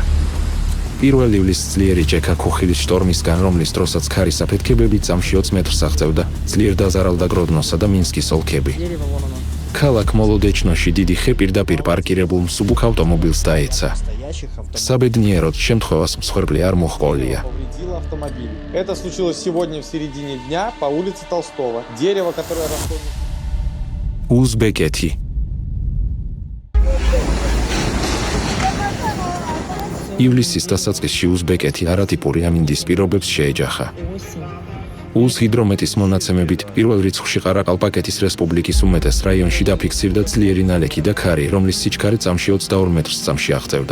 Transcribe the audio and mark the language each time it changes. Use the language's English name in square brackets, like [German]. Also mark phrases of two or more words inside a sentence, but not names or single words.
[Georgian] 1 ივლისს ძლიერი ჭექა ქუხილის შტორმისგან, რომლის დროსაც ქარის აფეთქებები წამში 20 მეტრს აღწევდა, ძლიერ დაზარალდა გროდნოსა და მინსკის ოლქები. ქალაქ მოლოდეჩნოში დიდი ხე პირდაპირ პარკირებულ მსუბუქ ავტომობილს დაეცა. საბედნიეროდ შემთხვევას მსხვერპლი არ მოჰყოლია. [Russian] Это случилось сегодня в середине дня по улице Толстого. Дерево, которое росло... [Georgian] Узбекეთი. ივლისის დასაწყისში უზბეკეთი არატიპური ამინდის პირობებს შეეჯახა. უზჰიდრომეტის მონაცემებით, პირველ რიცხვში ყარაყალპაკეთის რესპუბლიკის უმეტეს რაიონში დაფიქსირდა ძლიერი ნალექი და ქარი, რომლის სიჩქარე წამში 22 მეტრს წამში აღწევდა.